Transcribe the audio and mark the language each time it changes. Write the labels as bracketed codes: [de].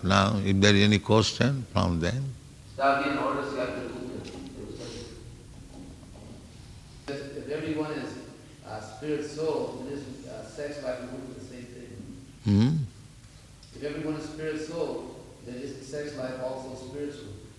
[en] Now, if there is any question from them. [es] Está bien, ahora si hay preguntas de ustedes. [en] If everyone is spirit soul, then this sex life would be the same thing. If everyone is spirit soul, then is the sex life also spiritual?